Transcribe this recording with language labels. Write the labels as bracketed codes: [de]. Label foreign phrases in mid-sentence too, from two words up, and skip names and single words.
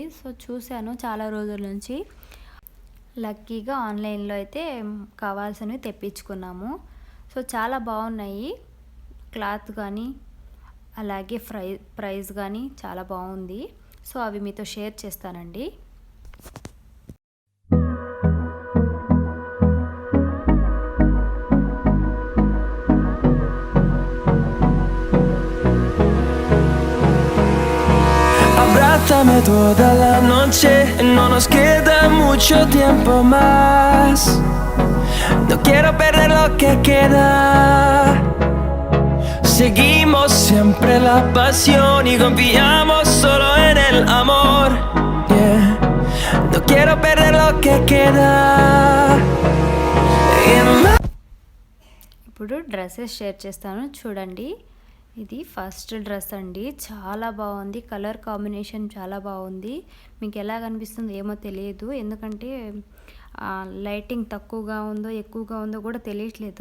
[te] సో చూశాను చాలా రోజుల నుంచి. లక్కీగా ఆన్లైన్లో అయితే కావాల్సినవి తెప్పించుకున్నాము. సో చాలా బాగున్నాయి, క్లాత్ కానీ అలాగే ప్రైస్ కానీ చాలా బాగుంది. సో అవి మీతో షేర్ చేస్తానండి. [es] Abrázame toda la noche, no nos queda mucho tiempo más. No quiero perder lo que queda. Seguimos siempre la pasión y confiamos solo en el amor. queda. [en] In my [te] ఇప్పుడు [en] dresses share [te] చేస్తాను చూడండి. ఇది [en] first dress [te] అండి, చాలా బాగుంది. [en] color combination [te] చాలా బాగుంది. మీకు ఎలా కనిపిస్తుందో ఏమో తెలియదు, ఎందుకంటే లైటింగ్ తక్కువగా ఉందో ఎక్కువగా ఉందో కూడా తెలియట్లేదు.